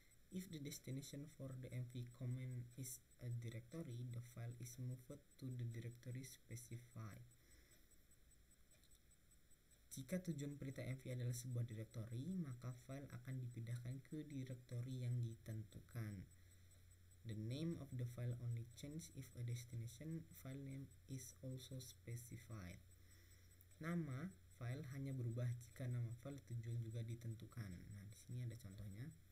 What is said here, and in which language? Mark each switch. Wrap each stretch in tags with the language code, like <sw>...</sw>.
<en>If the destination for the mv command is a directory, the file is moved to the directory specified.</en> <id>Jika tujuan perintah mv adalah sebuah direktori, maka file akan dipindahkan ke direktori yang ditentukan.</id> <en>The name of the file only change if a destination file name is also specified.</en> <id>Nama file hanya berubah jika nama file tujuan juga ditentukan. Nah, di sini ada contohnya.</id>